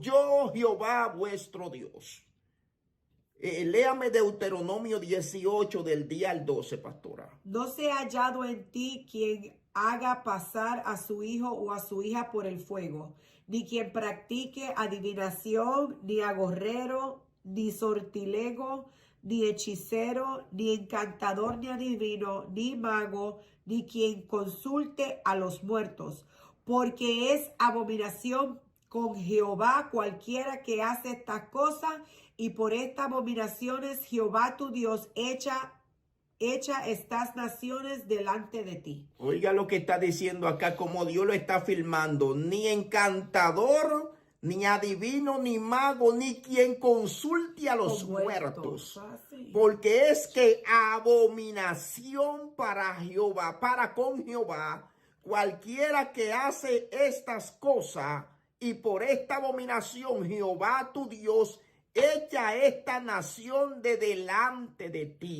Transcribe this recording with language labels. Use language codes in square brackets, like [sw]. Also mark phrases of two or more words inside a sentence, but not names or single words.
[es] Yo Jehová vuestro Dios. Léame Deuteronomio 18 del día al 12, pastora. No se ha hallado en ti quien haga pasar a su hijo o a su hija por el fuego, ni quien practique adivinación, ni agorrero, ni sortilego, ni hechicero, ni encantador, ni adivino, ni mago, ni quien consulte a los muertos, porque es abominación con Jehová cualquiera que hace estas cosas, y por estas abominaciones Jehová tu Dios echa estas naciones delante de ti. Oiga lo que está diciendo acá, como Dios lo está filmando. Ni encantador, ni adivino, ni mago, ni quien consulte a los muertos. Porque es que abominación para Jehová, para con Jehová, cualquiera que hace estas cosas, y por esta abominación Jehová tu Dios echa esta nación de delante de ti.